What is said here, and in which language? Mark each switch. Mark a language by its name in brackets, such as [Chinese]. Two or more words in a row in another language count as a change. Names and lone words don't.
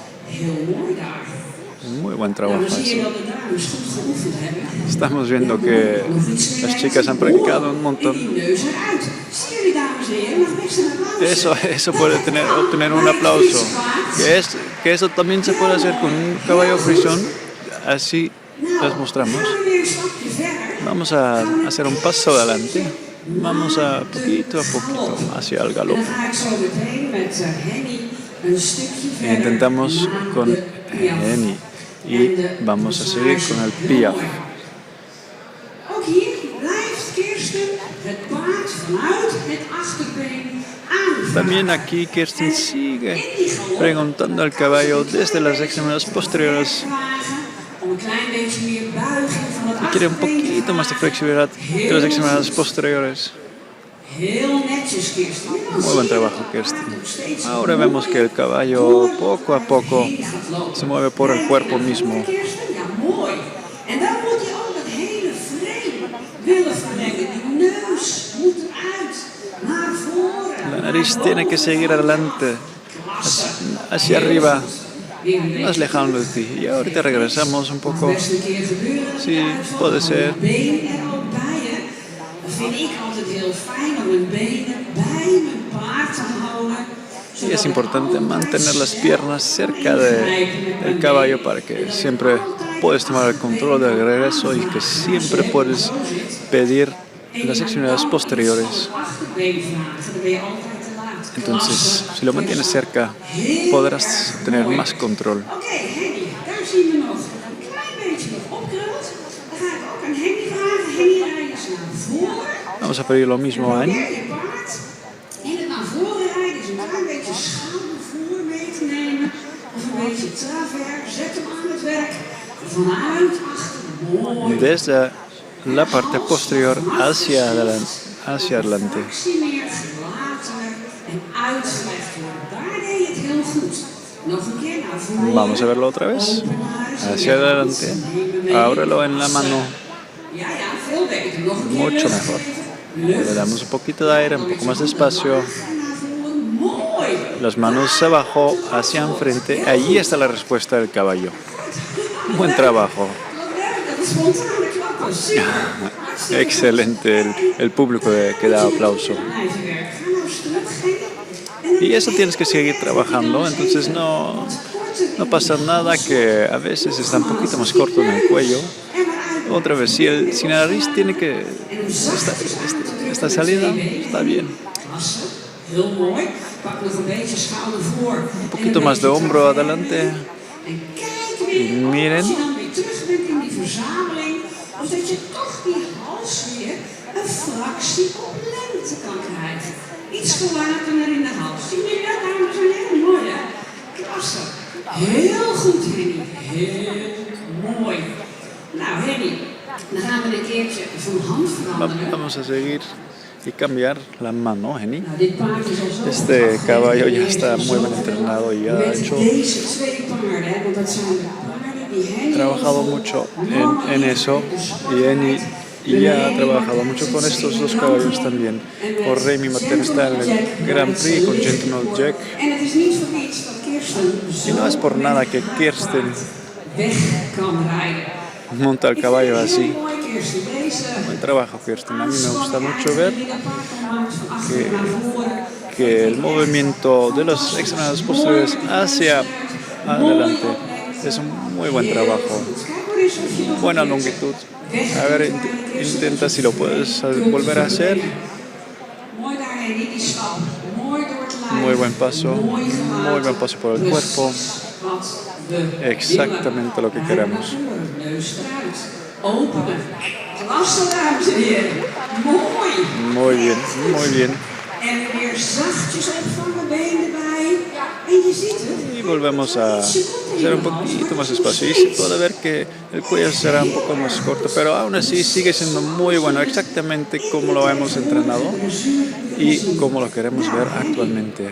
[Dutch] Heel mooi daar. [Spanish] Muy buen [Dutch] Nou, [Spanish] trabajo [Dutch] dan zie je [Spanish] eso. [Dutch] dat de dames goed geoefend hebben. [Spanish] Estamos viendo que las chicas han practicado un [Dutch] En [Spanish] montón. [Dutch] die neus eruit. Zie jullie, dames en heren? Mag best een applaus. [Spanish] Eso puede obtener un aplauso. Que eso también se puede hacer con un caballo frisón. Así les mostramos. [Dutch] Gaan we weer een stapje verder. [Spanish] Vamos a hacer un paso adelante. Vamos a poquito hacia el [Dutch] En [Spanish] galope. [Dutch] dan ga ik zo meteen met Henny een stukje E verder [Spanish] intentamos [Dutch] naar [Spanish] con [Dutch] de Piaf. [Spanish] Henny y vamos a seguir con el Piaf. [Dutch] Ook hier blijft Kirsten het paard vanuit het achterbeen aanvragen. [Spanish] También aquí Kirsten sigue preguntando al caballo desde las extremidades posteriores. [Dutch] Om een klein beetje meer buiging van het [Spanish] Quiere un [Dutch] achterbeen te [Spanish] poquito más de [Dutch] maken. [Spanish] flexibilidad de las extremidades posteriores. [Dutch] Heel netjes, Kirsten. En dan [Spanish] Muy [Dutch] zie [Spanish] buen [Dutch] je [Spanish] trabajo, [Dutch] dat het [Spanish] Kirsten. [Dutch] paard nog steeds [Spanish] Ahora vemos que el caballo poco a poco se mueve por el cuerpo mismo. [Dutch] Ja, mooi. En dan moet je ook dat hele frame willen verlengen. Die neus moet eruit, naar voren. [Spanish] La nariz tiene que seguir adelante, hacia arriba, más lejano de ti. Y ahorita regresamos un poco. [Dutch] Best een keer gebeuren. [Spanish] Sí, puede ser. [Dutch] Been er ook bij, hè. Dat vind ik altijd heel fijn om mijn benen bij mijn paard te houden. [Spanish] Y es importante mantener las piernas cerca del caballo para que siempre puedes tomar el control del regreso y que siempre puedes pedir las extremidades posteriores. Entonces, si lo mantienes cerca, podrás tener más control. [Dutch] Oké, Henny, daar zien we nog een klein beetje nog opkrult. Dan ga ik ook aan Henny vragen. Henny, rij eens naar voren. [Spanish] Vamos a pedir lo mismo a Annie. [Dutch] Probeer je paard in het naar voren rijden. Dus een klein beetje schoudervoer mee te nemen. Of een beetje travers. Zet hem aan het werk. Vanuit achter. Mooi. [Spanish] Desde la parte posterior hacia adelante. [Dutch] Actie meer gelatener en uitgelegd worden. Daar deed je het heel goed. Nog een keer naar voren. [Spanish] Vamos a verlo otra vez. Hacia adelante. Ábrelo en la mano. [Dutch] Ja, veel beter. Nog een keer [Spanish] Mucho [Dutch] lucht [Spanish] mejor. [Dutch] geven. [Spanish] Le damos un poquito de aire, un poco más despacio. [Dutch] En naar voren. Mooi. [Spanish] Las manos abajo, hacia enfrente. Allí está la respuesta del caballo. Buen trabajo. [Dutch] Wat leuk, dat is spontane klappen. Super. Hartstikke [Spanish] Excelente el público que da aplauso. [Dutch] blijven werken. Ga nou eens teruggeven. En dan [Spanish] Y eso tienes que seguir trabajando, entonces no pasa nada que a veces está un poquito más corto en el cuello. Otra vez, si la nariz tiene que esta salida, está bien. [Dutch] heel mooi. Pak nog een beetje schouder voor. [Spanish] Un poquito más de hombro adelante. [Dutch] En kijk weer [Spanish] Miren. [Dutch] als je dan weer terug bent in die verzameling. Of dat je toch die hals weer een fractie op lengte kan krijgen. Iets gelatener in de hals. Zie je dat, dames en heren? Mooi, hè? Klasse. Heel goed, Henny. Heel mooi. Nou, Henny, dan gaan we een keertje van hand veranderen. [Spanish] Vamos a seguir y cambiar la mano, Henny. [Dutch] Nou, dit paard is al zo [Spanish] Este caballo ya está muy bien entrenado y ha [Dutch] met [Spanish] hecho [Dutch] deze twee paarden, hè, want dat zijn de paarden die Henny [Spanish] trabajado mucho en eso y Annie ya ha trabajado mucho con estos dos caballos también. Por Remy Martin está en el Grand Prix con Gentleman Jack. [Dutch] En het is niet voor iets dat Kirsten [Spanish] Y no es por nada que Kirsten [Dutch] weg kan rijden. [Spanish] monta el caballo así. [Dutch] Heel mooi, Kirsten. Deze [Spanish] Buen trabajo, Kirsten. A mí me gusta mucho ver [Dutch] die dat paard dan maakt van achter naar voren. [Spanish] que el movimiento de los extremidades posteriores hacia adelante es un muy buen trabajo. [Dutch] Kijk maar eens of je nog [Spanish] Buena longitud. A ver, intenta si lo puedes volver a hacer. [Dutch] mooi daar, Henny, die stap. Mooi door het lijf. [Spanish] Muy buen paso. [Dutch] Mooi gemaakt. [Spanish] Muy buen paso por el cuerpo. [Dutch] Wat we [Spanish] Exactamente lo que queremos. [Dutch] Neus eruit. Openen. Klasse, dames en heren. Mooi. [Spanish] Muy bien, muy bien. [Dutch] En weer zachtjes opvangen, been erbij. En je ziet het. [Spanish] Y volvemos a hacer un poquito más espacio. Y se puede ver que el cuello será un poco más corto, pero aún así sigue siendo muy bueno, exactamente como lo hemos entrenado y como lo queremos ver actualmente.